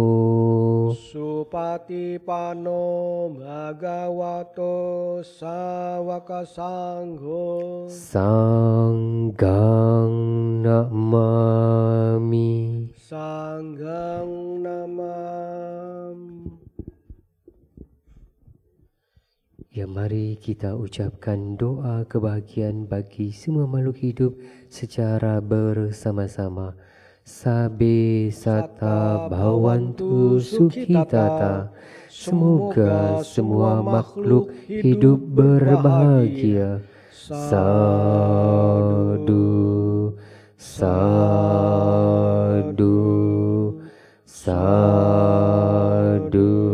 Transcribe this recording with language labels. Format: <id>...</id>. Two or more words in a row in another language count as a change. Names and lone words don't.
<pi>Supatipanno Bhagavato Sawaka Sangho. Sanghang namami. Sanghang namami.</pi> <id>Ya, mari kita ucapkan doa kebahagiaan bagi semua makhluk hidup secara bersama-sama.</id> <pi>Sabe sata bhavantu sukhitata.</pi> <id>Semoga semua makhluk hidup berbahagia.</id> <pi>Sadu, sadu, sadu.</pi>